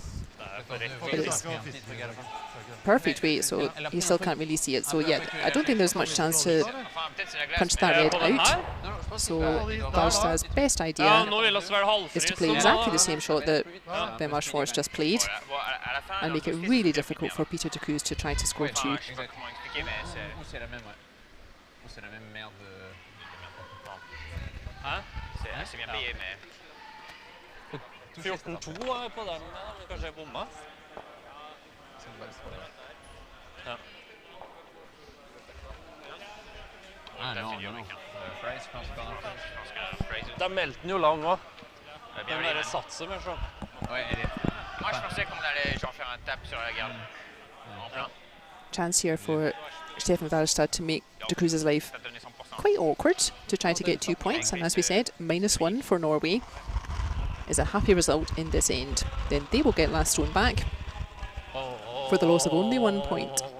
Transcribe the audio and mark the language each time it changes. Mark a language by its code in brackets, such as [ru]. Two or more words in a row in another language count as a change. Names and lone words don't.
[en] But it's perfect weight, so you still can't really see it. So yeah, I don't think there's much chance to punch that red out. So Walstad's best idea is to play exactly the same shot that Bannwart Schwarz just played and make it really difficult for Peter de Cruz to try to score 2. [fr] C'est bien payé, mais... [no] 14-2 på den, kanskje jeg bomma. Ja. Da meldte den jo lang også. Den der satser med sånn. [fr] Moi, je pensais qu'on allait genre faire un tap sur la garde. En plein. [en] Chance here for Stefan Walstad to make de Cruz's life quite awkward to try to get 2 points, and as we said, -1 for Norway is a happy result in this end. Then they will get last stone back for the loss of only 1 point.